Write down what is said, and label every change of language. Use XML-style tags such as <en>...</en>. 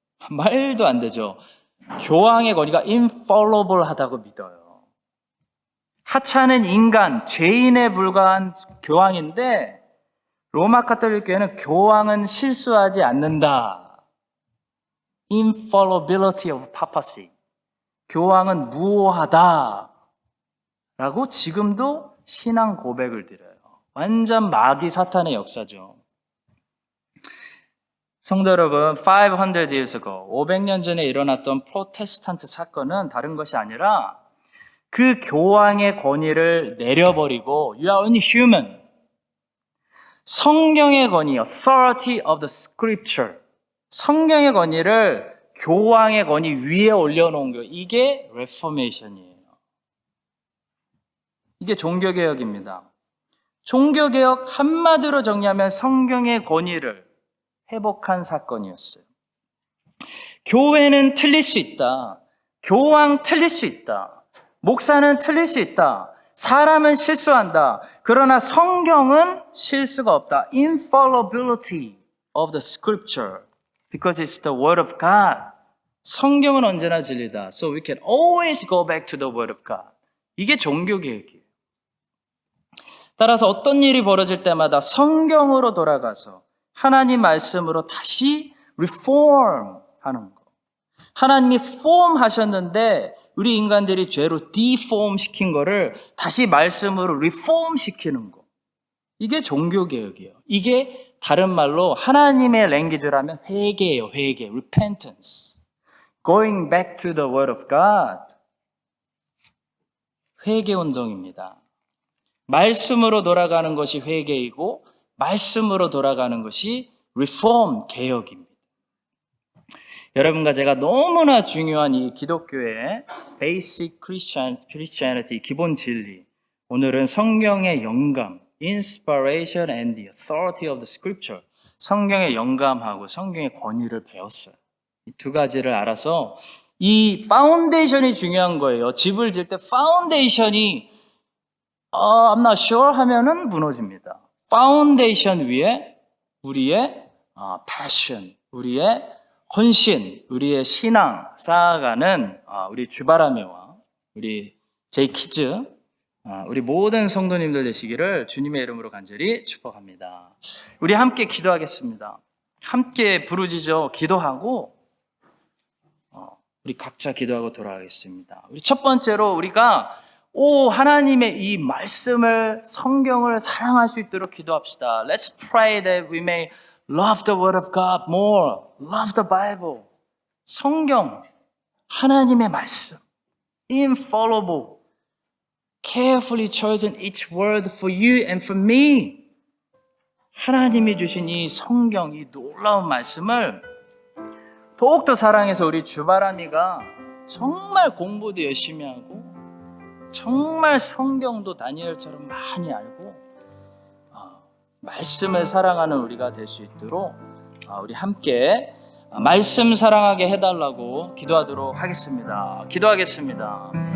<ko>말도 안 되죠. 교황의 권위가 infallible 하다고 믿어요. 하찮은 인간, 죄인에 불과한 교황인데 로마 카톨릭 교회는 교황은 실수하지 않는다.</ko> <en>infallibility of papacy.</en> <ko>교황은 무오하다. 라고 지금도 신앙 고백을 드려요. 완전 마귀 사탄의 역사죠. 성도 여러분,</ko> <en>500 years ago,</en> <ko>500년 전에 일어났던 프로테스탄트 사건은 다른 것이 아니라 그 교황의 권위를 내려버리고</ko> <en>You are only human.</en> <ko>성경의 권위,</ko> <en>authority of the scripture.</en> <ko>성경의 권위를 교황의 권위 위에 올려놓은 거, 이게 레포메이션이에요. 이게 종교개혁입니다. 종교개혁 한마디로 정리하면 성경의 권위를 회복한 사건이었어요. 교회는 틀릴 수 있다. 교황 틀릴 수 있다. 목사는 틀릴 수 있다. 사람은 실수한다. 그러나 성경은 실수가 없다.</ko> <en>Infallibility of the scripture. Because it's the word of God.</en> <ko>성경은 언제나 진리다.</ko> <en>So we can always go back to the word of God.</en> <ko>이게 종교개혁이에요. 따라서 어떤 일이 벌어질 때마다 성경으로 돌아가서 하나님 말씀으로 다시 reform 하는 거. 하나님이 form 하셨는데 우리 인간들이 죄로 deform 시킨 거를 다시 말씀으로 reform 시키는 거. 이게 종교개혁이에요. 이게 다른 말로 하나님의 랭귀지라면 회개예요. 회개, repentance.</ko> <en>Going back to the word of God.</en> <ko>회개 운동입니다. 말씀으로 돌아가는 것이 회개이고 말씀으로 돌아가는 것이 reform, 개혁입니다. 여러분과 제가 너무나 중요한 이 기독교의</ko> <en>basic Christianity,</en> <ko>기본 진리. 오늘은 성경의 영감,</ko> <en>inspiration and the authority of the scripture.</en> <ko>성경의 영감하고 성경의 권위를 배웠어요. 이 두 가지를 알아서 이 파운데이션이 중요한 거예요. 집을 질 때 파운데이션이</ko> <en>I'm not sure</en> <ko>하면은 무너집니다. 파운데이션 위에 우리의 passion, 우리의 헌신, 우리의 신앙 쌓아가는 우리 주바라메와 우리 제이키즈, 우리 모든 성도님들 되시기를 주님의 이름으로 간절히 축복합니다. 우리 함께 기도하겠습니다. 함께 부르짖어 기도하고 우리 각자 기도하고 돌아가겠습니다. 우리 첫 번째로 우리가 하나님의 이 말씀을, 성경을 사랑할 수 있도록 기도합시다.</ko> <en>Let's pray that we may love the word of God more. Love the Bible.</en> <ko>성경, 하나님의 말씀.</ko> <en>Infallible. Carefully chosen each word for you and for me.</en> <ko>하나님이 주신 이 성경, 이 놀라운 말씀을 더욱더 사랑해서 우리 주바람이가 정말 공부도 열심히 하고 정말 성경도 다니엘처럼 많이 알고 말씀을 사랑하는 우리가 될 수 있도록 우리 함께 말씀 사랑하게 해달라고 기도하도록 하겠습니다. 기도하겠습니다.</ko>